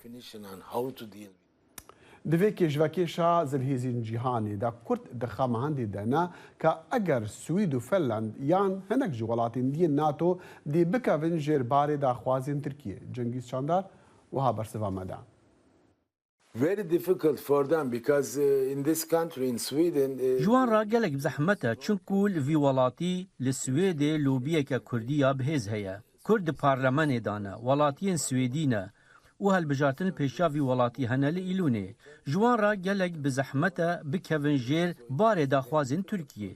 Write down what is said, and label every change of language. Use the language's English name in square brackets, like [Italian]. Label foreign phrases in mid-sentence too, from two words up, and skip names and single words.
[Kurdish] Di vê kêjvekêşa zilhêzên cîhanê de Kurd di xemehendê de ne ka eger Swîd û Finland yan hinek ji welatên diyên NATO dê bikevin jêrbarê daxwazên Tirkiye. Cengîz Çandar wiha bersiva me da. [English] Very difficult for them because in this country in Sweden [Kurdish] Ji wan ra gelek bi zehmet e çunku li vî welatî li Swêdê lobiyeke Kurdî ya bihêz heye. Kurd di parlemenê de ne, welatiyên Swêdî ne û helbijartin pêşa vî welatî hene li Îlûnê. Ji wan ra gelek bi zehmet e bikevin jêr barê daxwazên Tirkiye.